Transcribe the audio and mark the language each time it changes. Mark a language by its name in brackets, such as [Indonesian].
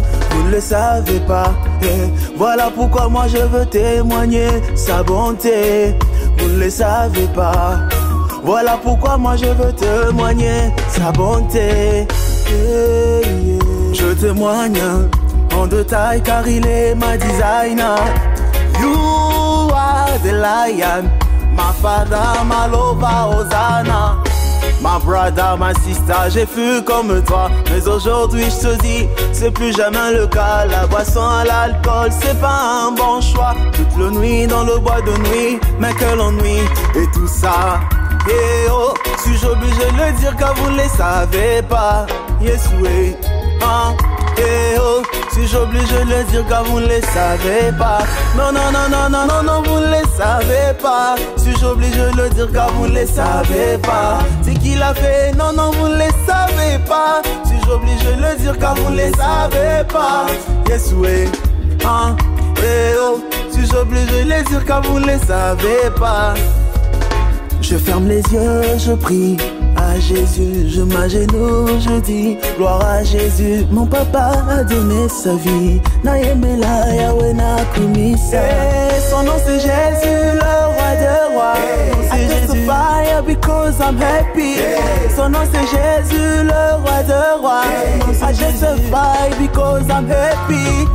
[French] Vous ne le savez pas. Voilà pourquoi moi je veux témoigner sa bonté. Vous ne le savez pas. Voilà pourquoi moi je veux témoigner sa bonté. Je témoigne en détail car il est ma designer. [English] You are the lion, my father, my lover, Hosanna. My brother, my sister, [French] j'ai fui comme toi. Mais aujourd'hui je te dis, c'est plus jamais le cas. La boisson à l'alcool, c'est pas un bon choix. Toute la nuit dans le bois de nuit, mais quel ennui. Et tout ça, eh oh, suis-je obligé de le dire car vous ne les savez pas? Yes, oui, hein, eh oh, suis-je obligé de le dire car vous ne les savez pas? Non, non, non, non, non, non, non, vous ne les savez pas. Suis-je obligé de le dire car vous ne les savez pas? C'est qui l'a fait? Non, non, vous ne les savez pas. Suis-je obligé de le dire car vous ne les savez pas? Yes, oui, hein, eh oh, suis-je obligé de le dire car vous ne les savez pas? Je ferme les yeux, je prie à Jésus, je m'agenouille, je dis gloire à Jésus. Mon papa a donné sa vie, Naïmela Yahweh Nakumisa. Son nom c'est Jésus, le roi des rois. [English] I testify because I'm happy. [French] Son nom c'est Jésus, le roi des rois. [English] I testify because I'm happy.